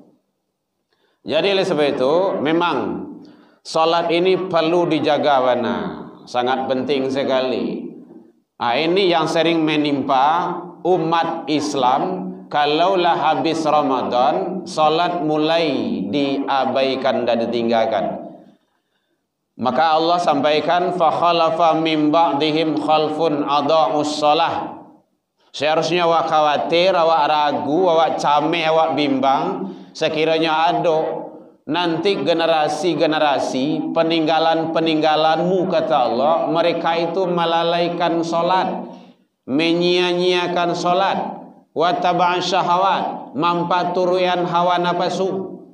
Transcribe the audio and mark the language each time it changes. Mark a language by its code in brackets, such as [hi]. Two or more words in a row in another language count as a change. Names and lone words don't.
[id] Jadi oleh sebab itu memang salat ini perlu dijaga mana, sangat penting sekali. Ini yang sering menimpa umat Islam. Kalaulah habis Ramadan, salat mulai diabaikan dan ditinggalkan. Maka Allah sampaikan, [ar] فخلف من بعدهم خلف أضاعوا الصلاة. [min] Seharusnya awak khawatir, awak ragu, awak cameh, awak bimbang. [id] Sekiranya ada nanti generasi-generasi peninggalan-peninggalanmu, kata Allah, mereka itu melalaikan solat, menyia-nyiakan solat, [ar] و اتبعوا الشهوات, [min] mampaturuyan hawa nafsu.